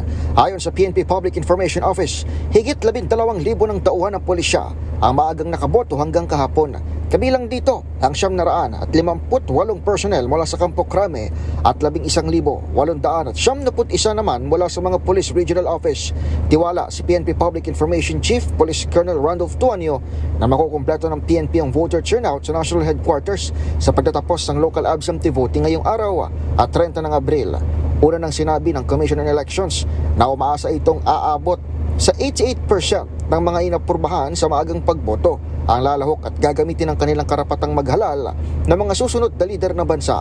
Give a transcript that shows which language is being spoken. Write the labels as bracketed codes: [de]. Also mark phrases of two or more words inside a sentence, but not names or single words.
[tl] Ayon sa PNP Public Information Office, higit 12,000 ng tauhan ng pulisya ang maagang nakaboto hanggang kahapon. Kabilang dito ang 758 personnel mula sa Campo Crame at 11,871 naman mula sa mga Police Regional Office. Tiwala si PNP Public Information Chief Police Colonel Randolph Tuanyo na makukumpleto ng PNP ang [en] voter turnout [tl] sa National Headquarters sa pagtatapos ng [en] local absentee voting [tl] ngayong araw at 30 ng Abril. Una nang sinabi ng Commission on Elections na umaasa itong aabot sa 88% ng mga inapurbahan sa maagang pagboto ang lalahok at gagamitin ang kanilang karapatang maghalal ng mga susunod na lider ng bansa.